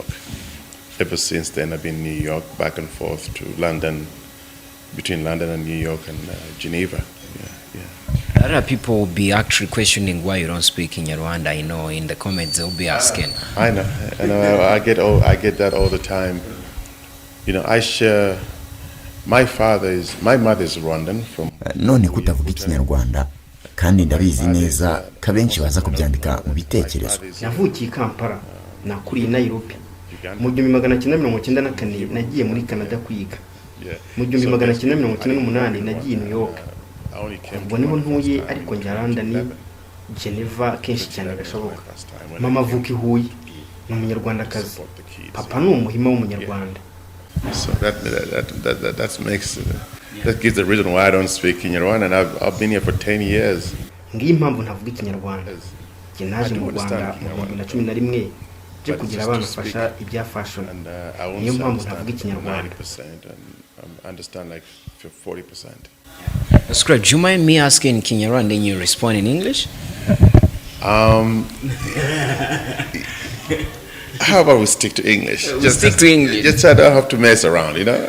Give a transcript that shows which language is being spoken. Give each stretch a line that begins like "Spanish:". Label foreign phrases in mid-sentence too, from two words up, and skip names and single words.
English: Ever since then, I've been in New York, back and forth to London, between London and New York and Geneva. Yeah. A lot of people will be actually questioning why you don't speak in Rwanda. You know, in the comments they'll be asking. I know. I get that all the time. You know, I share. My mother is Rwandan from.
Kinyarwanda: None kutavuga ikinyarwanda kandi ndabizi neza kabenshi baza kubyandika mu bitekerezo. Navukiye Kampala, nakuriye Nairobi. Mu 1994 nagiye muri Canada kwiga. Mu 1998 nagiye New York. Ubwo niho ntuye ariko njya London, Geneva kenshi cyane gashoboka. Mama avuka i Huye, ni umunyarwandakazi. Papa ni umuhima w'umunyarwanda.
English: So that gives the reason why I don't speak in Rwanda, and I've been here for 10 years.
Kinyarwanda: Ngiye impamvu ntavuga ikinyarwanda. Njye naje mu Rwanda mu 2011 je kugira abantu fasha ibya fashion. Niyo mpamvu ntavuga ikinyarwanda.
English: I understand like 40%. That's great. Do you mind me asking in Kinyarwanda and you respond in English? How about we stick to English? Stick to English. Just so I don't have to mess around, you know?